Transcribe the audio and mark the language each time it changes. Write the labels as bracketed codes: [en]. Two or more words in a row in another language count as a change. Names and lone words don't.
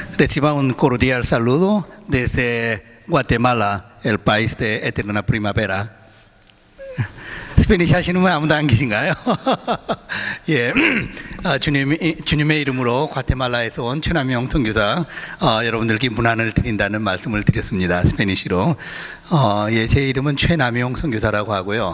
[es] Reciba un cordial saludo desde Guatemala, el país de eterna primavera. [ko] 스페니시 하시는 분 아무도 안 계신가요? 예, 주님의 이름으로 과테말라에서 온 최남용 선교사 여러분들께 문안을 드린다는 말씀을 드렸습니다. 스페니시로. 예, 제 이름은 최남용 선교사라고 하고요.